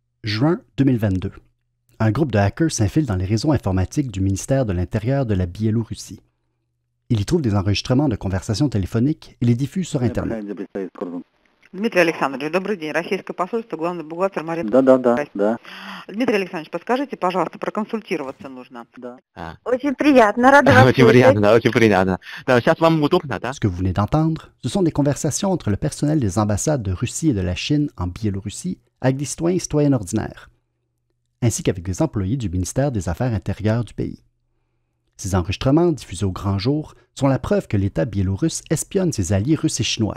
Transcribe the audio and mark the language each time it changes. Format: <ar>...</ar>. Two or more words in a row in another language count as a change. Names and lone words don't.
<fr>Juin 2022. Un groupe de hackers s'infile dans les réseaux informatiques du ministère de l'Intérieur de la Biélorussie. Il y trouve des enregistrements de conversations téléphoniques et les diffuse sur Internet.</fr> <ru>Дмитрий Александрович, добрый день. Российское посольство, главный бухгалтер Мария. Да. Дмитрий Александрович, подскажите, пожалуйста, проконсультироваться нужно. Очень приятно, рада вас Очень слышать. приятно, очень приятно. Да, сейчас вам удобно, да?</ru> <fr>Ce que vous venez d'entendre, ce sont des conversations entre le personnel des ambassades de Russie et de la Chine en Biélorussie avec des citoyens et citoyennes ordinaires, ainsi qu'avec des employés du ministère des Affaires intérieures du pays. Ces enregistrements, diffusés au grand jour, sont la preuve que l'État biélorusse espionne ses alliés russes et chinois.</fr>